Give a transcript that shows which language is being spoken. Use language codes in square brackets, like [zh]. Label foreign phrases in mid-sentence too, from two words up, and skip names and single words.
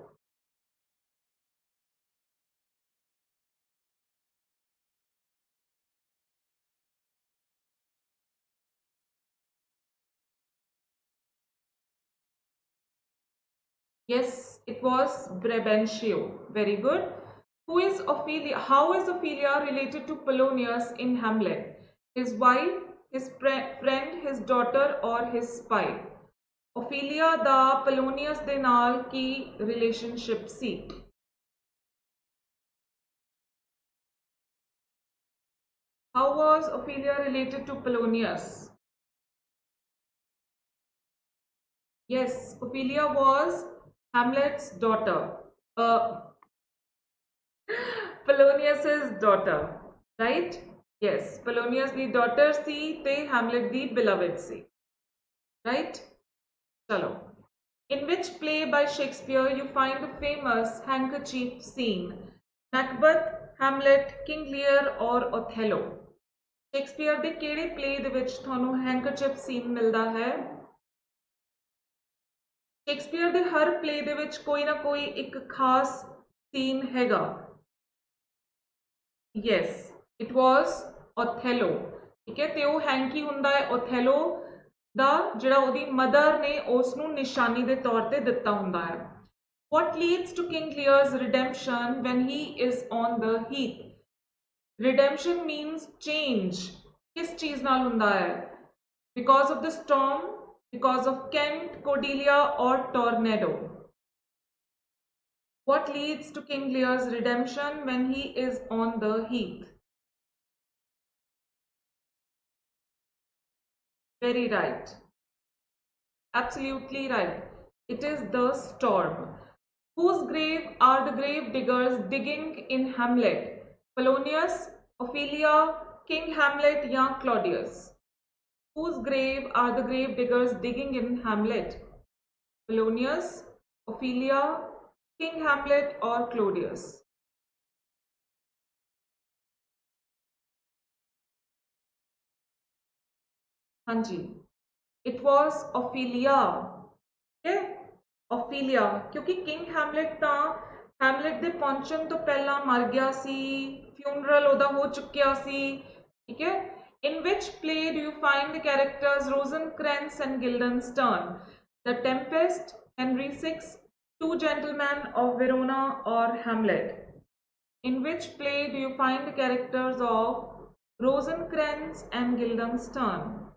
[en] Yes, it was Brabantio. Very good. Who is Ophelia? How is Ophelia related to Polonius in Hamlet? His wife, his friend, his daughter, or his spy? [pa] Ophelia ਦਾ Polonius ਦੇ ਨਾਲ ਕੀ relationship ਸੀ? [en] How was Ophelia related to Polonius? Yes, Ophelia was Hamlet's daughter. Polonius's daughter, right? Yes, Polonius the daughter [pa] ਸੀ ਤੇ [en] Hamlet the beloved ਸੀ. Right? Chalo. In which play by Shakespeare you find the famous handkerchief scene? Macbeth, Hamlet, King Lear, or Othello? [pa] Shakespeare ਦੇ ਕਿਹੜੇ play ਦੇ ਵਿੱਚ ਤੁਹਾਨੂੰ handkerchief scene ਮਿਲਦਾ ਹੈ? Shakespeare ਦੇ ਹਰ play ਦੇ ਵਿੱਚ ਕੋਈ ਨਾ ਕੋਈ ਇੱਕ ਖਾਸ scene ਹੈਗਾ. [en] Yes, it was Othello. [hi] ठीक है, [pa] ਤੇ ਉਹ हैंकी ਹੁੰਦਾ ਹੈ Othello ਦਾ ਜਿਹੜਾ ਉਹਦੀ ਮਦਰ ਨੇ ਉਸ ਨੂੰ ਨਿਸ਼ਾਨੀ ਦੇ ਤੌਰ ਤੇ ਦਿੱਤਾ ਹੁੰਦਾ ਹੈ. [en] What leads to King Lear's redemption when he is on the heath? Redemption means change. [hi] किस चीज [pa] ਨਾਲ ਹੁੰਦਾ [hi] है? [en] Because of the storm, because of Kent, Cordelia, or tornado? What leads to King Lear's redemption when he is on the heath? Very right. Absolutely right. It is the storm. Whose grave are the grave diggers digging in Hamlet? Polonius, Ophelia, King Hamlet, या Claudius? Whose grave are the grave diggers digging in Hamlet? Polonius, Ophelia, King Hamlet, or Claudius? [hi] हाँ जी, [en] it was Ophelia. [pa] Okay? Ophelia, क्योंकि King Hamlet ਤਾਂ Hamlet ਦੇ ਪਹੁੰਚਣ ਤੋਂ ਪਹਿਲਾਂ ਮਰ ਗਿਆ ਸੀ, funeral ਉਹਦਾ ਹੋ ਚੁੱਕਿਆ ਸੀ, ਠੀਕ ਹੈ? [en] In which play do you find the characters Rosencrantz and Guildenstern? The Tempest, Henry VI, Two Gentlemen of Verona, or Hamlet? In which play do you find the characters of Rosencrantz and Guildenstern?